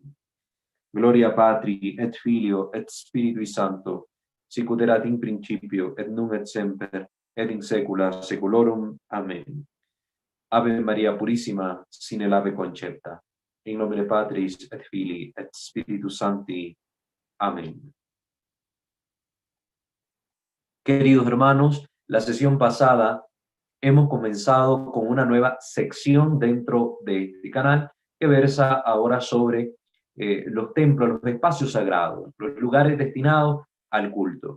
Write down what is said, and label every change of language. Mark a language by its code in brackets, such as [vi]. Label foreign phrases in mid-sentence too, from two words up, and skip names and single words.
[la] Gloria Patri, et Filio, et Spiritui Sancto, sicut erat in principio, et nunc et semper, et in saecula saeculorum. [es] Amén. [la] Ave María Purísima, sine labе concepta. In nomine Patris et Filii et Spiritus Sancti. [es] Amén. Queridos hermanos, la sesión pasada hemos comenzado con una nueva sección dentro de este canal que versa ahora sobre los templos, los espacios sagrados, los lugares destinados al culto.